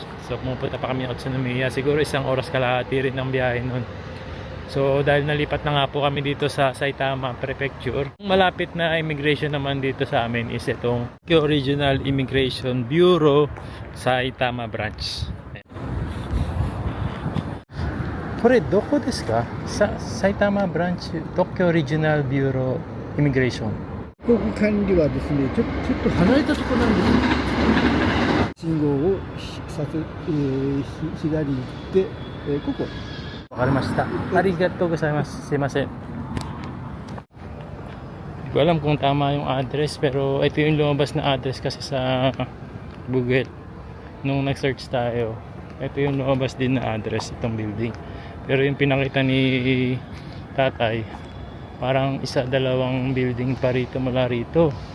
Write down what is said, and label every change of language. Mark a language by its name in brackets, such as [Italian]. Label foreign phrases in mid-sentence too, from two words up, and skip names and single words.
[Filipino] So pumunta pa kami sa Utsunomiya. Siguro 1 oras kalahati rin ang biyahe nun. So dahil nalipat na nga po kami dito sa Saitama Prefecture, malapit na immigration naman dito sa amin is itong Tokyo Regional Immigration Bureau Saitama Branch. [Japanese] これ、どこですか? [Filipino] Sa Saitama Branch Tokyo Regional Bureau Immigration. [Japanese] ここ管理はですね、ちょっと離れたところなんです。信号を左行って、ここ。わかりました。ありがとうございます. Sumimasen. [Filipino] Hindi ko alam kung tama yung address, pero ito yung lumabas na address kasi sa Google nung nag-search tayo. Ito yung lumabas din na address itong building. Pero yung pinakita ni tatay, parang 1-2 building pa rito mula rito.